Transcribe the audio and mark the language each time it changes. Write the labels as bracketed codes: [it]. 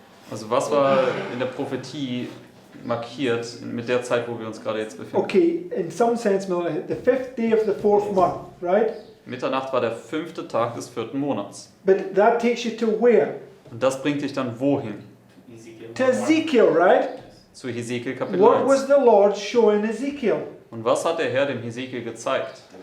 [de] Also was war in der Prophetie markiert mit der Zeit, wo wir uns gerade jetzt befinden? [en] Okay, in some sense, the 5th day of the 4th month, right? [de] Mitternacht war der 5. Tag des 4. Monats. [en] But that takes you to where? [de] Und das bringt dich dann wohin? [en] To Ezekiel, right? [de] Zu Hesekiel Kapitel [en] What was [de] 1. [en] the Lord showing Ezekiel? [de] Und was hat der Herr dem Hesekiel gezeigt?